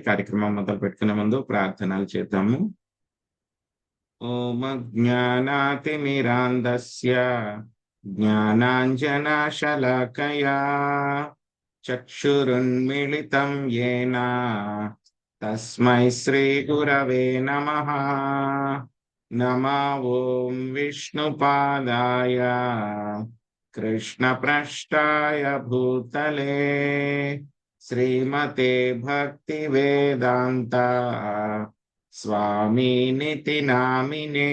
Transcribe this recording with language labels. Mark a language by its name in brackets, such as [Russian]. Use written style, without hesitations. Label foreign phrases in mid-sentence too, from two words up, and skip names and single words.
[Telugu] కార్యక్రమం మొదలు పెట్టుకునే ముందు ప్రార్థనలు చేద్దాము. [Sanskrit] ఓం జ్ఞానాతిమిరాంధస్య జ్ఞానాంజనశలాకయా చక్షురున్మిళితం యేన తస్మై శ్రీ గురవే నమః. నమో ఓం విష్ణుపాదాయ कृष्णप्रष्टाय भूतले श्रीमते भक्तिवेदान्ता स्वामिनिति नामिने.